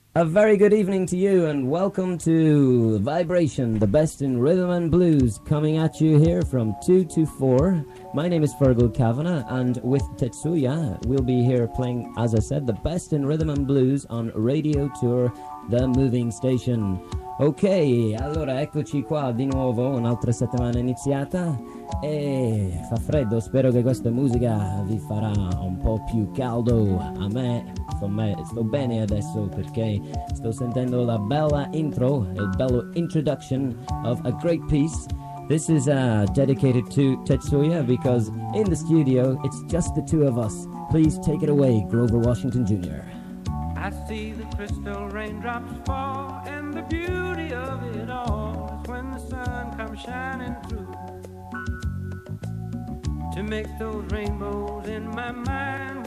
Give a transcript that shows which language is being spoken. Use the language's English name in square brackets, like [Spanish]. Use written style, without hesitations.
[English] A very good evening to you and welcome to Vibration, the best in rhythm and blues, coming at you here from 2 to 4. My name is Fergal Kavanagh, and with Tetsuya, we'll be here playing, as I said, the best in rhythm and blues on Radio Tour, the moving station. [Italian] Ok, allora eccoci qua di nuovo, un'altra settimana iniziata e fa freddo, spero che questa musica vi farà un po' più caldo. A me, con me, sto bene adesso perché sto sentendo la bella intro, il bello [English] introduction of a great piece. This is dedicated to Tetsuya because in the studio it's just the two of us. Please take it away, Grover Washington Jr. I see the crystal raindrops fall, and the beauty of it all is when the sun comes shining through to make those rainbows in my mind.